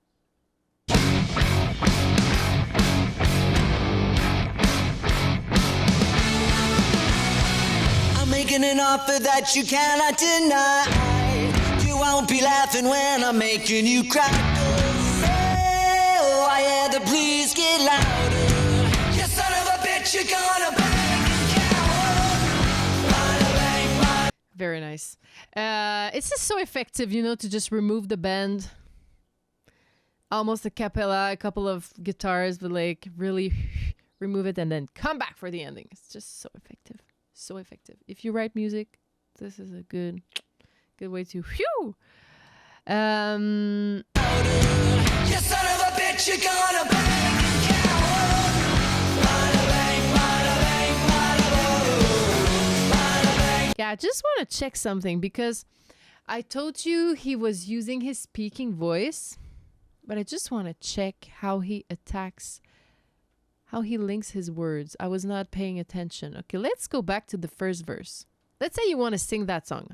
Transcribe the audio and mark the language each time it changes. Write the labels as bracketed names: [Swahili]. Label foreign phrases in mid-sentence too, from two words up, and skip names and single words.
[English] Making an offer that you cannot deny. You won't be laughing when I'm making you cry. Oh, I had to please get louder. You son of a bitch, you're gonna bang and cower. Bada bang, bada. Very nice. It's just so effective, you know, to just remove the bend. Almost a cappella, a couple of guitars, but like really remove it and then come back for the ending. It's just so effective. So effective. If you write music, this is a good way to whew. You son of a bitch, you're gonna bang and cower. Bada bang, bada bang, bada boom. Bada bang. Yeah, I just want to check something because I told you he was using his speaking voice, but I just want to check how he attacks, how he links his words. I was not paying attention. Okay, let's go back to the first verse. Let's say you want to sing that song.